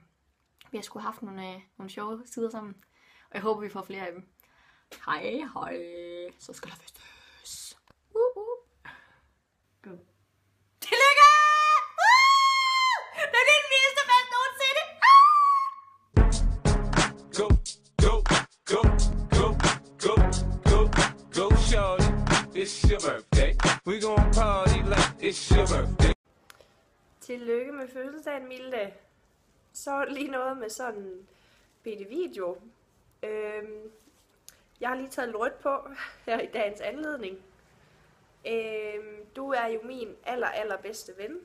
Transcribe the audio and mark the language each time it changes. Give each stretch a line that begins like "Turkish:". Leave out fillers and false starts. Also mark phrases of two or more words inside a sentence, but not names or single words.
Danish: Vi har sgu haft nogle sjove sider sammen, og jeg håber vi får flere af dem. Hej, hej. Så skal der festes. Go. Tillykke! Det er den vildeste fest nogensinde!
English: Go, go, go, go, go, go, go, shorty. It's your birthday. We gon' party like it's your birthday.
Danish: Tillykke med fødselsdagen, Milde. Så lige noget med sådan en bitte video. Jeg har lige taget lidt rødt på her i dagens anledning. Du er jo min allerbedste ven.